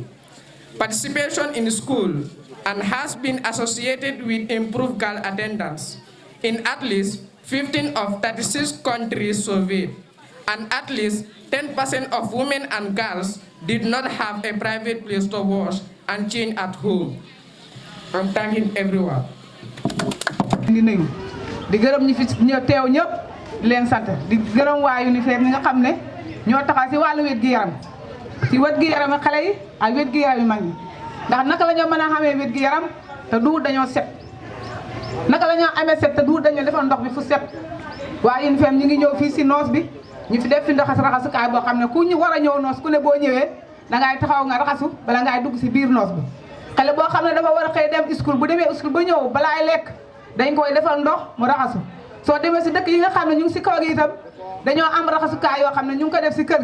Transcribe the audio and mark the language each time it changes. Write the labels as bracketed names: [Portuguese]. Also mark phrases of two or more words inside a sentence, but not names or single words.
[English] Participation in school and has been associated with improved girl attendance in at least 15 of 36 countries surveyed, and at least 10% of women and girls did not have a private place to wash and change at home. I'm thanking everyone. [Wolof] di gërëm ñi fi ñoo teew ñëpp leen sant di gërëm waa UNICEF ñi nga xam ne ñoo taxaw si wàllu wér gi yaram si wér gi yaram xale yi ak wér gi yaram mag ñi ndax naka la ñoo mën a xamee wér gi yaram te du dañoo set naka la ñoo amee set te du dañoo defal ndox bi fu set waa UNICEF ñu ngi ñëw fii si noos bi ñu fi def fi ndox raxasukaay boo xam ne ku ñu war a ñëw noos ku ne boo ñëwee dangay taxaw nga raxasu bala ngay dugg si biir noos bi xale boo xam ne dafa war a xëy dem school bu demee school ba ñëw balaay lekk dañ koy defal ndox mu raxasu soo demee si dëkk yi nga xam ne ñu ngi si kaw gi itam dañoo am raxasukaay yoo xam ne ñu ngi ko def si kër